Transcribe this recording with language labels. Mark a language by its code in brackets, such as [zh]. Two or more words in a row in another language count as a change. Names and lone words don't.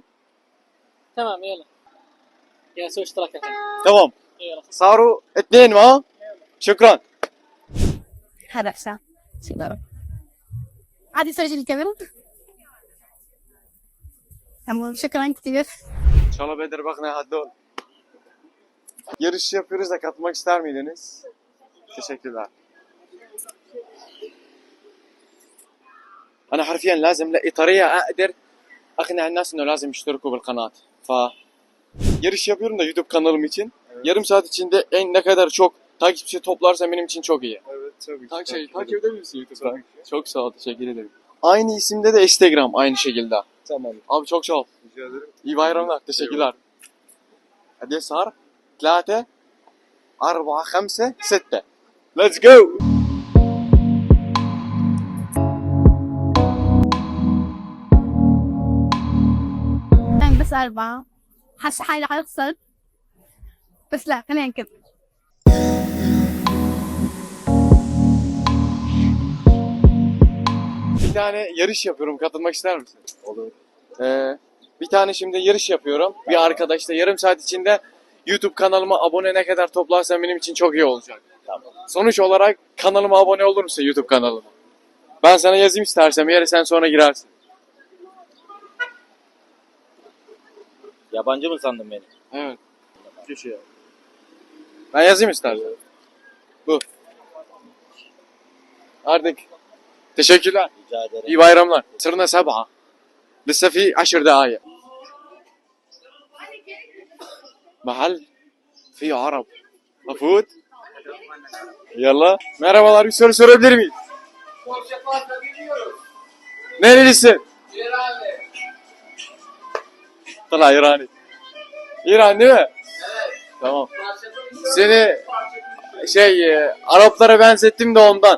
[ar] تمام، يلا سوي اشتراك الحين. تمام، يلا صاروا 2 ما. شكرا. هذا حسام، عادي سجل الكاميرا. تمام، شكرا كثير. İnşallah شاء الله بقدر بقنع هدول. [tr] Yarış yapıyoruz da katılmak ister miydiniz? Teşekkürler. [ar] أنا حرفيا لازم لاقي طريقة أقدر أقنع الناس إنه لازم يشتركوا بالقناة. [tr] Yarış yapıyorum da YouTube kanalım için. Yarım saat içinde ne kadar çok Takipçi toplarsan benim için çok iyi. Evet tabii ki. Takip edebilir misin YouTube'dan? Tabii ki. Çok sağ ol, teşekkür ederim. Aynı isimde de Instagram aynı şekilde. Tamam. Abi çok sağ ol. Rica ederim. İyi bayramlar, teşekkürler. [ar] Hadi صار 3 4 5 6 [en] Let's go. [ar] يعني بس 4 حاسة حالي حيخسر بس لا خلينا نكمل. [tr] Bir tane yarış yapıyorum, katılmak ister misin? Olur. Bir tane şimdi yarış yapıyorum. Bir arkadaşla yarım saat içinde YouTube kanalıma abone ne kadar toplarsan benim için çok iyi olacak. Tamam. Sonuç olarak kanalıma abone olur musun YouTube kanalıma? Ben sana yazayım istersen bir yere sen sonra girersin. Yabancı mı sandın beni? Evet. Kişi. Ben yazayım istersen. Bu. Artık. Teşekkürler. Rica ederim. İyi bayramlar. [ar] صرنا 7 لسه في 10 دقايق محل فيه عرب أفوت يلا [tr] merhabalar bir soru sorabilir miyiz? Nerelisin? طلع İrani. İran değil mi? Evet. Tamam. Seni Araplara benzettim de ondan.